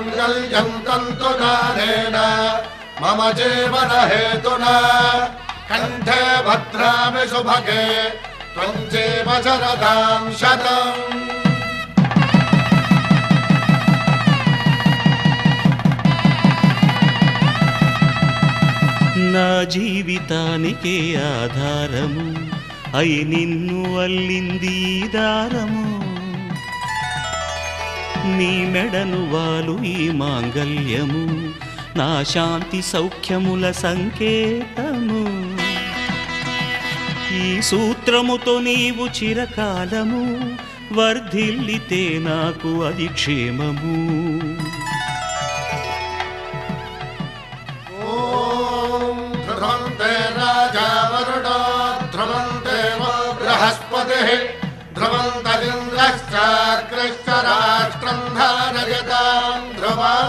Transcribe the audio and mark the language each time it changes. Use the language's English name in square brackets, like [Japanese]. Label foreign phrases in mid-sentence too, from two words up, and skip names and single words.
[Sanskrit] कैवल्यं तन्तुदानेन मम जीवन हेतुना कंठे भद्रामि सुभगे त्वं जीव शरदां शतम्। [Telugu] నా జీవితానికే ఆధారము అయి నిన్ను అల్లింది దారము నీ మెడను వాలు ఈ మాంగల్యము నా శాంతి సౌఖ్యముల సంకేతము ఈ సూత్రముతో నీవు చిరకాలము వర్ధిల్లితే నాకు అది క్షేమము [Sanskrit] राजा वरुणो ध्रुवं देवो बृहस्पतिः ध्रुवन्तरिन्द्रश्चाग्रश्च राष्ट्रं धारयतां ध्रुवम्।